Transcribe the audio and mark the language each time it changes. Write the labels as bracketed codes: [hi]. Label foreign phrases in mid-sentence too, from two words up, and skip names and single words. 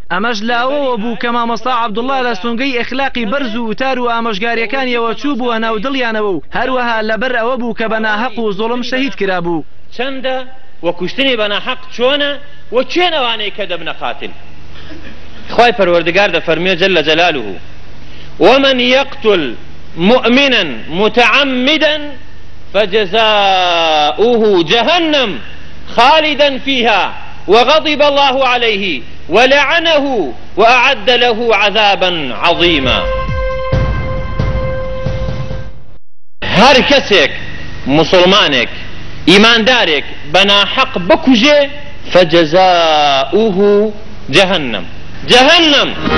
[ckb] ئەمەش لاوەوە بوو کە مامۆستا عەبدوڵڵا لە سونگەی ئەخلاقی بەرز و وتار و ئامۆژگاریەکانیەوە چوو بووە ناو دڵیانەوە و هەروەها لەبەر ئەوە بوو کە بە ناحەق و زوڵم شەهید کرابوو. چەندە و کوشتنی بە ناحەق چۆنە و چێنەوانەی کە دەبنە قاتل. خوای پەروەردگار دەفەرمێ [ar] جەلە جەلالوه ومن يقتل مؤمنا متعمدا فجزاؤه جهنم خالدا فيها وغضب الله عليه ولعنه وأعد له عذابا عظيما. [ckb] هر کەسێک مسلمانێک ئیماندارێک بە ناحەق بکوژێ [ar] فجزاؤه جهنم جهنم.